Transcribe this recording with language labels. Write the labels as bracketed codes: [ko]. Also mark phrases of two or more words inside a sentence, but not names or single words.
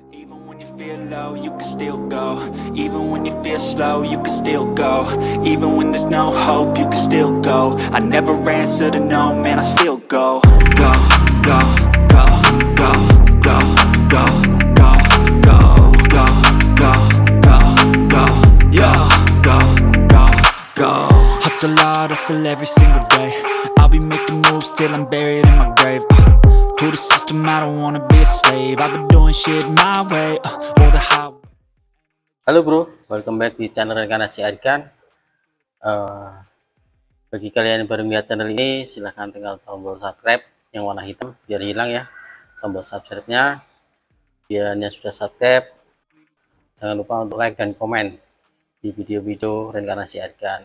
[en] Even when you feel low, you can still go. Even when you feel slow, you can still go. Even when there's no hope, you can still go. I never answer to no, man, I still go. Go, go, go, go, go, go, go, go, go, go, go, go, yo, go, go, go. Hustle hard, hustle every single day. I'll be making moves till I'm buried in my grave. To the system, I don't wanna be a slave. I've been doing shit my way, or the highway. [id] Halo bro, [en] welcome back [id] di channel Reinkarnasi Airgun. Bagi kalian yang baru melihat channel ini, silahkan tinggal tombol subscribe yang warna hitam biar hilang ya tombol subscribe-nya. Biar yang sudah subscribe, jangan lupa untuk like dan komen di video-video Reinkarnasi Airgun.